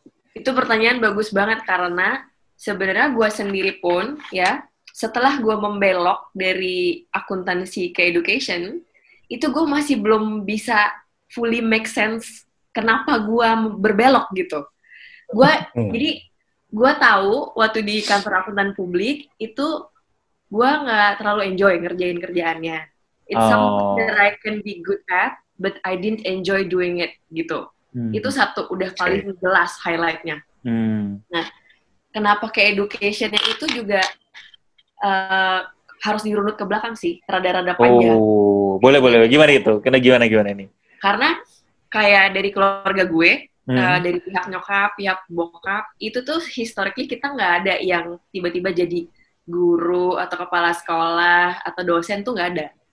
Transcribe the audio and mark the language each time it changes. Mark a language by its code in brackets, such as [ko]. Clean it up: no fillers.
[id] Itu pertanyaan bagus banget karena sebenarnya gue sendiri pun, ya, setelah gue membelok dari akuntansi ke education, itu gue masih belum bisa [en] fully make sense [id] kenapa gue berbelok gitu. Jadi, gue tahu waktu di kantor akuntan publik, itu gue nggak terlalu enjoy ngerjain kerjaannya. [en] It's something that I can be good at, but I didn't enjoy doing it gitu. [id] Itu satu udah paling jelas highlightnya. Nah, kenapa ke education-nya itu juga harus dirunut ke belakang sih, rada-rada panjang. Oh, boleh. Gimana itu? Gimana ini? Karena kayak dari keluarga gue, dari pihak nyokap, pihak bokap, itu tuh historically kita nggak ada yang tiba-tiba jadi guru atau kepala sekolah atau dosen tuh nggak ada.